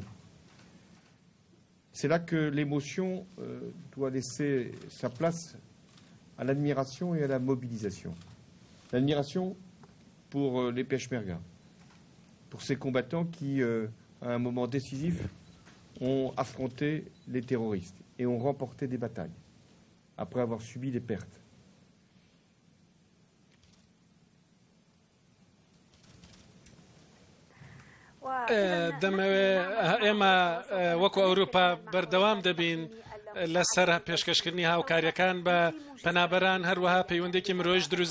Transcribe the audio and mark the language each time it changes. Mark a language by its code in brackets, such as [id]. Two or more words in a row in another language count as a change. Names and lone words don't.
[fr] C'est là que l'émotion doit laisser sa place à l'admiration et à la mobilisation. L'admiration pour les Peshmerga, pour ces combattants qui, à un moment décisif, ont affronté les terroristes et ont remporté des batailles après avoir subi des pertes. [ckb] ئێمە وەکو ئەوروپا بەردەوام دەبین لەسەر پێشکەشکردنی هاوکاریەکان بە پەنابەران هەروەها پەیوەندێکی مرۆیش دروست